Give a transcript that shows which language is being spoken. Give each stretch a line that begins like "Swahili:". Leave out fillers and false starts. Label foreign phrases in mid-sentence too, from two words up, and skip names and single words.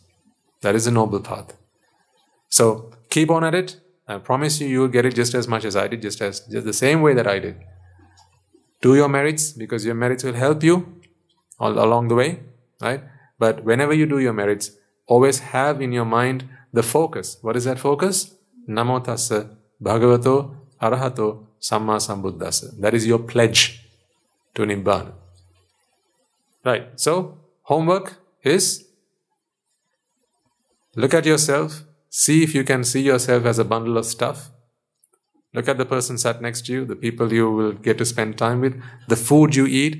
English: That is a noble path. So keep on at it. I promise you, you will get it just as much as I did, just the same way that I did. Do your merits, because your merits will help you all along the way, right? But whenever you do your merits, always have in your mind the focus. What is that focus?
Pali: Namo tassa bhagavato arahato samma sambuddhassa.
English: That is your pledge to Nibbana. Right, so homework is look at yourself, see if you can see yourself as a bundle of stuff. Look at the person sat next to you, the people you will get to spend time with, the food you eat.